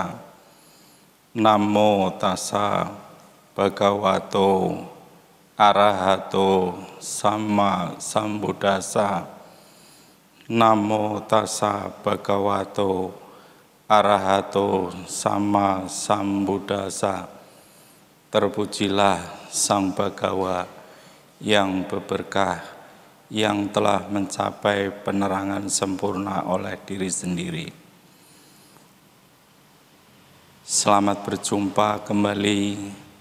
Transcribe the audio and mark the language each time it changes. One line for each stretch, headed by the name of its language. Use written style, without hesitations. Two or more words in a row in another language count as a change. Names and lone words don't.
Pali: Namo tassa bhagavato arahato sama sambuddhassa. Namo tassa bhagavato arahato sama sambuddhassa.
Indonesian: Terpujilah Sang Bhagawa yang berberkah, yang telah mencapai penerangan sempurna oleh diri sendiri. Selamat berjumpa kembali.